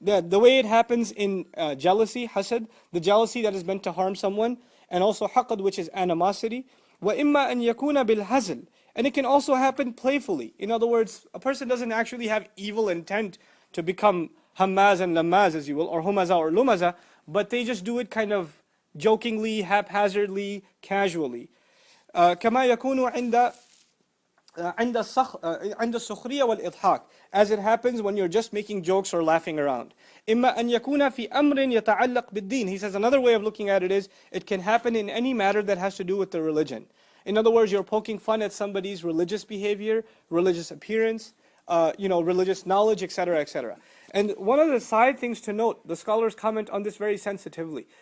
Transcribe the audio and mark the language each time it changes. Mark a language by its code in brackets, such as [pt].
[en] The way it happens in jealousy, hasad, the jealousy that is meant to harm someone, and also haqad, which is animosity. [ar] وَإِمَّا أَنْ يَكُونَ بِالْهَزْلِ. [en] And it can also happen playfully. In other words, a person doesn't actually have evil intent to become Humazah and Lumazah, as you will, or Humazah or Lumazah, but they just do it kind of jokingly, haphazardly, casually. [ar] كما يكون عند السخرية والإضحاك. [en] As it happens when you're just making jokes or laughing around. [ar] إما أن يكون في أمر يتعلق بالدين. [en] He says another way of looking at it is, it can happen in any matter that has to do with the religion. In other words, you're poking fun at somebody's religious behavior, religious appearance, religious knowledge, etc., etc. And one of the side things to note, the scholars comment on this very sensitively.